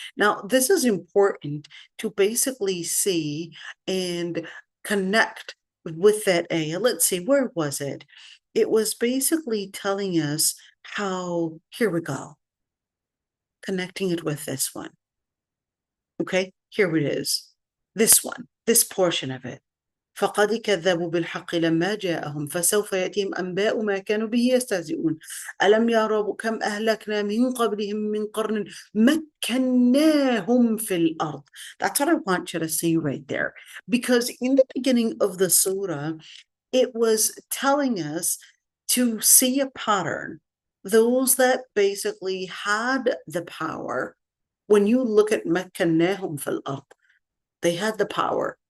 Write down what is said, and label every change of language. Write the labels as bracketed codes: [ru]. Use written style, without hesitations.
[en] Now, this is important to basically see and connect with that ayah. Let's see, where was it? It was basically telling us how, here we go, connecting it with this one. Okay, here it is. This one, this portion of it. [ar] فقد كذبوا بالحق لما جاءهم فسوف يأتيهم أنباء ما كانوا به يستهزئون ألم يروا كم أهلكنا من قبلهم من قرن مكناهم في الأرض. [en] That's what I want you to see right there, because in the beginning of the surah, it was telling us to see a pattern. Those that basically had the power, when you look at [ar] مكناهم في الأرض, [en] they had the power.